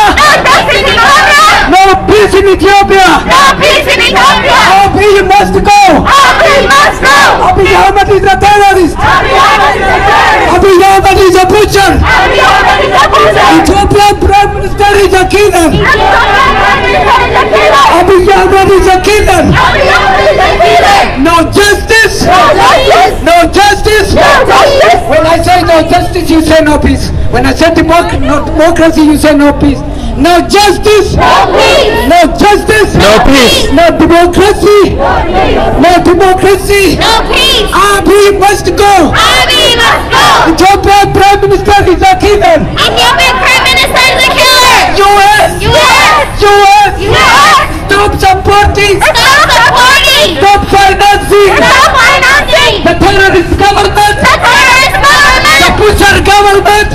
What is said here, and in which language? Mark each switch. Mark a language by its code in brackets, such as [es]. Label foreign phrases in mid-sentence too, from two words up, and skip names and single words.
[en] No peace in Ethiopia. Abiy must go. Abiy Ahmed is a terrorist. Abiy Ahmed is a butcher. Ethiopian Prime Minister is a killer. Abiy Ahmed is a killer. No justice. No justice. When I say no justice, you say no peace. When I say democracy, you say no peace. No justice. No justice. No peace. No democracy. No democracy. Abiy must go. Ethiopian Prime Minister is a killer. US. Stop supporting. Stop financing. The terrorist government. The butcher government.